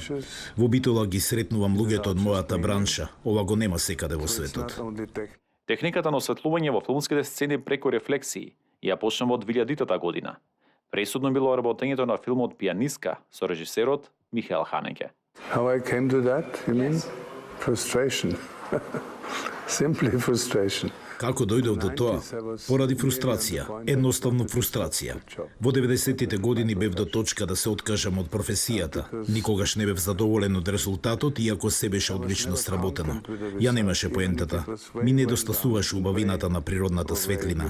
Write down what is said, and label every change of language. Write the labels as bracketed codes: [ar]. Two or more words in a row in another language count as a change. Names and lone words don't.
[mk] Во Битола ги сретнувам луѓето од мојата бранша. Ова го нема секаде во светот. Техниката на осветлување во филмските сцени преку рефлексии ја почна во 2000-та година. Пресудно било работењето на филмот Пијанистка со режисерот Михаел Ханеке. [en] How I came to that, you mean? Frustration. Simply frustration. [mk] Како дојдов до тоа? Поради фрустрација, едноставно фрустрација. Во 90-тите години бев до точка да се откажам од професијата. Никогаш не бев задоволен од резултатот, иако се беше одлично сработено. Ја немаше поентата. Ми недостасуваше убавината на природната светлина.